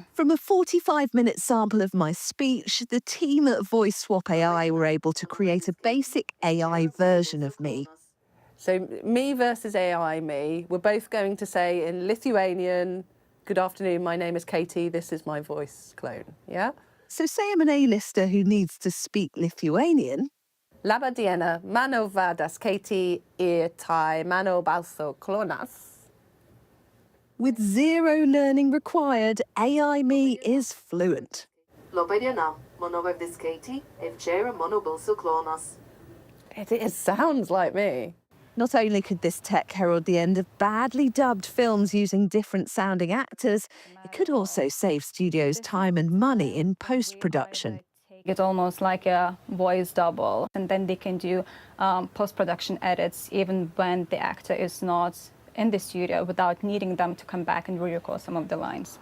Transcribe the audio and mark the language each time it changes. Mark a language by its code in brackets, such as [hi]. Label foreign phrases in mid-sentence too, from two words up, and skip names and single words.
[en] From a 45-minute sample of my speech, the team at Voice Swap AI were able to create a basic AI version of me. So me versus AI me, we're both going to say in Lithuanian, "Good afternoon, my name is Katie, this is my voice clone," yeah? So say I'm an A-lister who needs to speak Lithuanian. [lt] Laba diena, mano vadas Katie ir tai mano balso klonas. [en] With zero learning required, AI me is fluent. [lt] Laba diena, mano vadas Katie ir tai mano balso klonas. [en] It sounds like me. Not only could this tech herald the end of badly dubbed films using different sounding actors, it could also save studios time and money in post-production. It's almost like a voice double, and then they can do post-production edits even when the actor is not in the studio without needing them to come back and re-record some of the lines.